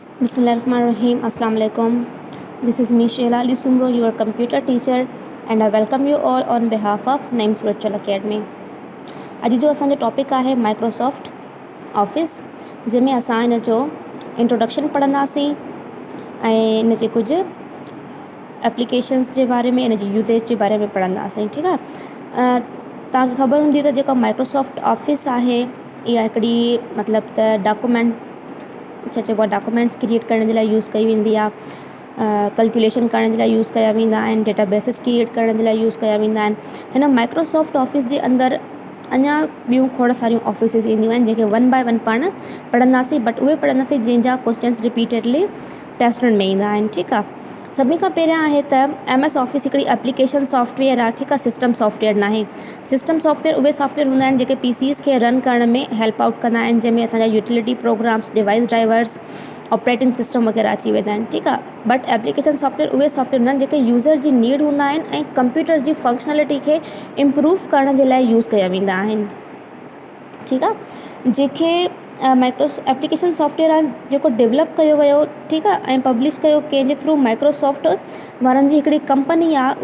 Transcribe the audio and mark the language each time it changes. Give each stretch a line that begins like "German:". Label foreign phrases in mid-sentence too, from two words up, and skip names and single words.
Arabic: بسم الله الرحمن الرحيم. السلام عليكم.
English: This is me Sheila Ali Sumro, your computer teacher, and I welcome you all on behalf of Names Virtual Academy.
Sindhi: अॼु जो असांजो टॉपिक आहे माइक्रोसॉफ्ट ऑफिस, जंहिंमें असां इन जो इंट्रोडक्शन पढ़ंदासीं ऐं इन जे कुझु एप्लीकेशन्स जे बारे में, इन जो यूज़ेज जे बारे में पढ़ंदासीं. ठीकु आहे. तव्हांखे ख़बर हूंदी त जेका माइक्रोसॉफ्ट ऑफिस आहे इहा हिकिड़ी मतिलबु त छा चइबो आहे
English: documents create
Sindhi: करण जे लाइ यूज़ कई वेंदी आहे, कैलकुलेशन करण जे लाइ यूज़ कया वेंदा आहिनि, डेटाबेसिस क्रिएट करण जे लाइ यूज़ कया वेंदा आहिनि. हिन माइक्रोसॉफ्ट ऑफिस जे अंदरि अञा ॿियूं खोड़ सारियूं ऑफिसिस ईंदियूं आहिनि जेके
English: one by one
Sindhi: पाण पढ़ंदासीं, बट उहे पढ़ंदासीं जंहिंजा
English: questions repeatedly
Sindhi: टेस्टनि में ईंदा आहिनि. ठीकु आहे. सभिनी खां पहिरियां आहे त MS ऑफिस हिकिड़ी
English: application software
Sindhi: आहे. ठीकु आहे.
English: system software
Sindhi: न आहे.
English: system software
Sindhi: उहे सॉफ्टवेयर हूंदा आहिनि जेके PCs खे रन करण में
English: help out
Sindhi: कंदा आहिनि, जंहिंमें असांजा
English: utility programs, device drivers, operating system
Sindhi: वग़ैरह अची वेंदा आहिनि. ठीकु आहे.
English: but application software
Sindhi: उहे सॉफ्टवेयर हूंदा आहिनि जेके यूज़र जी नीड हूंदा आहिनि ऐं कंप्यूटर जी फंक्शनलिटी खे इम्प्रूव करण जे लाइ यूज़ कया वेंदा आहिनि. ठीकु आहे. जेके
English: application software
Sindhi: आहे जेको डेवलप कयो वियो, ठीकु आहे, ऐं पब्लिश कयो कंहिंजे थ्रू माइक्रोसॉफ्ट वारनि जी हिकिड़ी कंपनी आहे.